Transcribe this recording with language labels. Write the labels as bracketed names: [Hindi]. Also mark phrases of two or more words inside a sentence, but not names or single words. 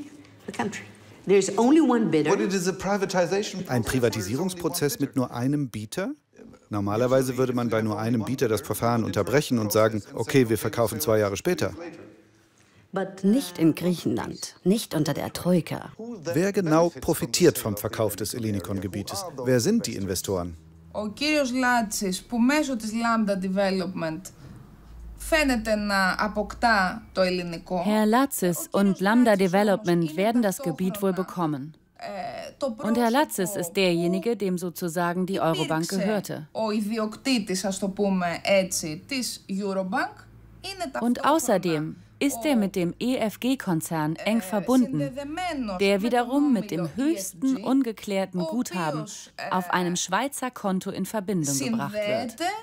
[German] Ein Privatisierungsprozess mit nur einem Bieter? Normalerweise würde man bei nur einem Bieter das Verfahren unterbrechen und sagen, okay, wir verkaufen 2 Jahre später. Nicht in Griechenland, nicht unter der Troika. Wer genau profitiert vom Verkauf des Ellinikon-Gebietes? Wer sind die Investoren? [Greek] Ο κύριος Λάτσης, που μέσω της Lambda Development φαίνεται να αποκτά το ελληνικό. [German] Herr Latsis und Lambda Development werden das Gebiet wohl bekommen. Und Herr Latsis ist derjenige, dem sozusagen die Eurobank gehörte. Und außerdem ist er mit dem EFG-Konzern eng verbunden, der wiederum mit dem höchsten ungeklärten Guthaben auf einem Schweizer Konto in Verbindung gebracht wird.